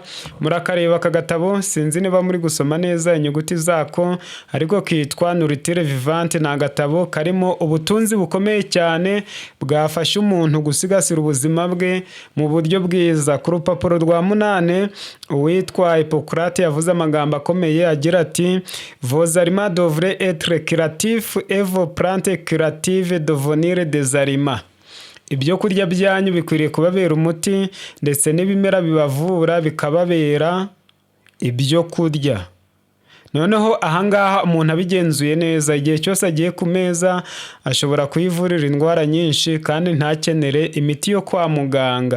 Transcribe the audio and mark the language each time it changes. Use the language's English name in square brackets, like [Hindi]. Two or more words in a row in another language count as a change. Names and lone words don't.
[Kinyarwanda] Murakareba aka gatabo, sinzi niba muri gusoma neza inyuguti zako, ariko kitwa Nourriture Vivante. Ni agatabo karimo ubutunzi bukomeye cyane bwafasha umuntu gusigasira ubuzima bwe mu buryo bwiza. Ku rupapuro rwa 8 uwitwa Hippocrate yavuze amagambo akomeye agira ati: [French] vos aliments devraient être curatifs et vos plantes curatives devenir des aliments. [Kinyarwanda] Ibyo kurya byanyu bikwiriye kubabera umuti, ndetse n'ibimera bibavura bikababera ibyo kurya. Noneho ahangaha umuntu abigenzuye neza, igihe cyose agiye ku meza ashobora kuyivurira indwara nyinshi kandi ntakenere imiti yo kwa muganga.